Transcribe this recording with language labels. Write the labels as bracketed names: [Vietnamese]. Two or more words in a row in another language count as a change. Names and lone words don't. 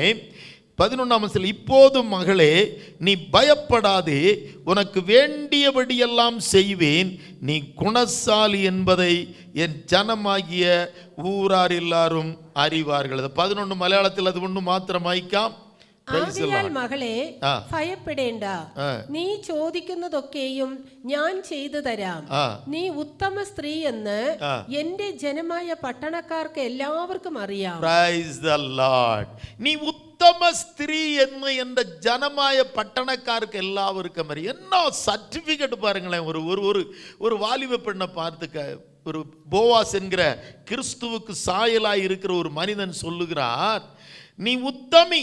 [Tamil] 11ஆம் வசனம், இப்போது மகளே, நீ பயப்படாதே, உனக்கு வேண்டியபடியெல்லாம் செய்வேன். நீ குணசாலி என்பதை என் ஜனமாகிய ஊரார் எல்லாரும் அறிவார்கள். 11 மலையாளத்தில் அது ஒன்று மாத்திரம் വായിക്കാം. [Malayalam] മകളെ ഭയപ്പെടേണ്ട, നീ ചോദിക്കുന്നതൊക്കെയും ഞാൻ ചെയ്തു തരാം. നീ ഉത്തമ സ്ത്രീ എന്ന് എന്റെ ജനമായ പട്ടണക്കാർക്ക് എല്ലാവർക്കും അറിയാം. [English] Praise the Lord. [Tamil] നീ உத்தம ஸ்திரீ என்று என்ற ஜனமாய பட்டணக்காருக்கு எல்லாருக்கும் அறியும். என்ன சர்டிபிகேட் பாருங்களேன். ஒரு வாலிப பெண்ணை பார்த்து ஒரு போவாஸ் என்கிற கிறிஸ்துவுக்கு சாயலாய் இருக்கிற ஒரு மனிதன் சொல்லுகிறார், நீ உத்தமி.